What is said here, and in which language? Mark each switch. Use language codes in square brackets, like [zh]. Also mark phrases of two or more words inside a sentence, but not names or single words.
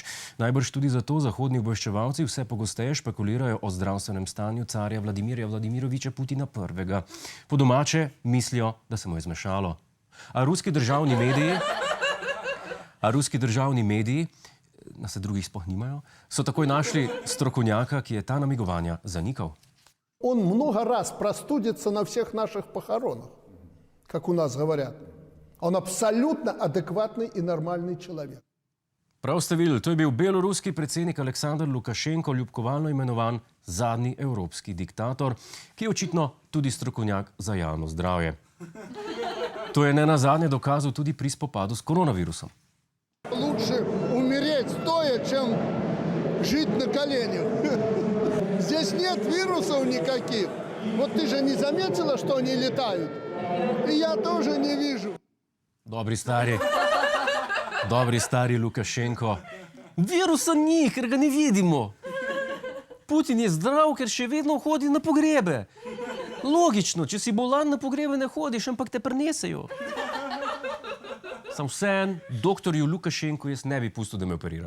[sl] Najbrž tudi zato zahodni obveščevalci vse pogosteje špekulirajo o zdravstvenem stanju carja Vladimirja Vladimiroviča Putina I. Po domače mislijo, da se mu je zmešalo. A ruski državni mediji, na se drugih sploh nimajo, so takoj našli strokovnjaka, ki je ta namigovanja zanikal. [ru] Он много раз простудится на всех наших похоронах, как у нас говорят. Он абсолютно адекватный и нормальный человек. [sl] Prav ste videli, to je bil beloruski predsednik Aleksandar Lukašenko, ljubkovalno imenovan zadnji evropski diktator, ki je očitno tudi strokovnjak za javno zdravje. To je nenazadnje dokazal tudi pri spopadu s koronavirusom. [ru] Лучше умереть стоя, чем жить на коленях. Здесь нет вирусов никаких. Вот ты же не заметила, что они летают? И я тоже не вижу. [sl] Dobri stari Lukašenko. Virusa ni, ker ga ne vidimo. Putin je zdrav, ker še vedno hodi na pogrebe. Logično, če si bolan, na pogrebe ne hodiš, ampak te prinesejo. Sam vsem doktorju Lukašenku jaz ne bi pustil, da me operira.